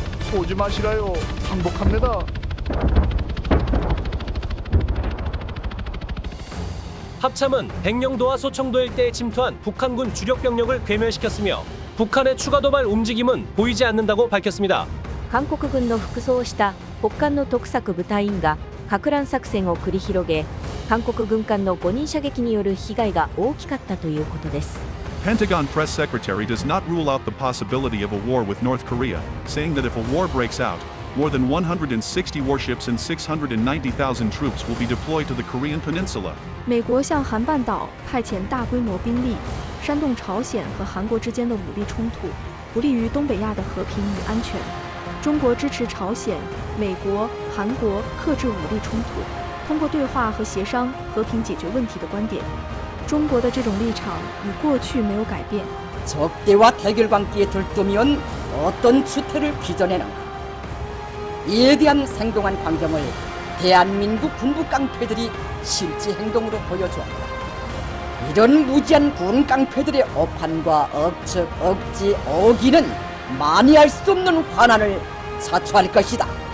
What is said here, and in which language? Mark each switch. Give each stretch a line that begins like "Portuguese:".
Korean: 쏘지 마시라요. 항복합니다. 합참은 백령도와 소청도 일대에 침투한 북한군 주력 병력을 괴멸시켰으며 북한의 추가 도발 움직임은 보이지 않는다고 밝혔습니다.
Japanese: 韓国軍の服装をした北韓の特策部隊員が撹乱作戦を繰り広げ、韓国軍艦の5人射撃による被害が大きかったということです。
English: Pentagon Press Secretary does not rule out the possibility of a war with North Korea, saying that if a war breaks out, more than 160 warships and 690,000 troops will be deployed to the Korean peninsula.
Chinese: 美国向韩半岛派遣大规模兵力，煽动朝鲜和韩国之间的武力冲突，不利于东北亚的和平与安全。中国支持朝鲜、美国、韩国克制武力冲突，通过对话和协商和平解决问题的观点。中国的这种立场与过去没有改变。
Korean: 적대와 대결관계에 들뜨면 어떤 추태를 빚어내는가. 이에 대한 생동한 광경을 대한민국 군부 깡패들이 실제 행동으로 보여주었다. 이런 무지한 군 깡패들의 오판과 억측, 억지, 어기는 만회할 수 없는 환난을 자초할 것이다.